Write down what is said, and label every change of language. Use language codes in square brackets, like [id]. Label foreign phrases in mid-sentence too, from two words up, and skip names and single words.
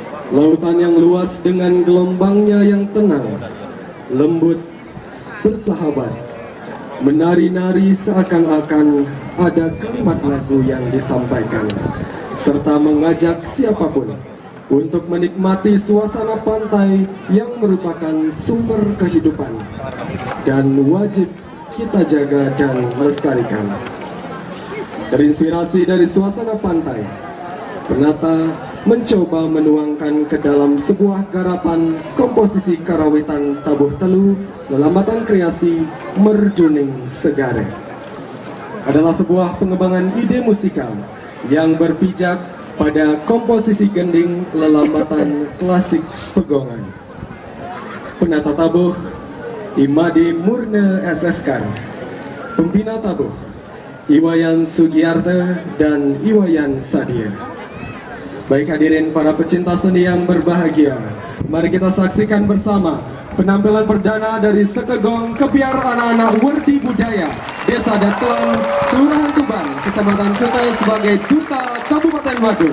[id] Lautan yang luas dengan gelombangnya yang tenang, lembut, bersahabat, menari-nari seakan-akan ada kalimat lagu yang disampaikan, serta mengajak siapapun untuk menikmati suasana pantai yang merupakan sumber kehidupan dan wajib kita jaga dan melestarikan. Terinspirasi dari suasana pantai, penata mencoba menuangkan ke dalam sebuah garapan komposisi karawitan tabuh telu lelambatan kreasi Merjuning Segare. Adalah sebuah pengembangan ide musikal yang berpijak pada komposisi gending lelambatan klasik Pegongan. Penata tabuh Imadi Murne SSK, pembina tabuh Iwayan Sugiyarte dan Iwayan Sadia. Baik hadirin para pecinta seni yang berbahagia, mari kita saksikan bersama penampilan perdana dari Sekegong Kebiar Anak-anak Werdi Budaya Desa Datlan, Kelurahan Tuban, Kecamatan Kutai sebagai Duta Kabupaten Badung.